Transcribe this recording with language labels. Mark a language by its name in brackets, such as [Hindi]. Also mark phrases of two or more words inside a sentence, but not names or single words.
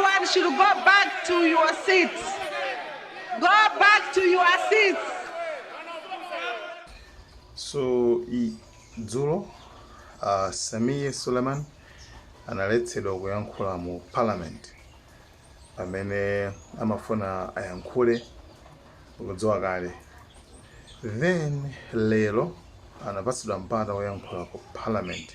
[English] should go back to your seats. Go back to your seats. So, [Nyanja] Dzulo, Sameer Suleiman analetsedwa kuyankhula mu Parliament pamene amafuna ayankhule kudziwa kale. Then lero anapatsidwa mpata woyankhula ku Parliament.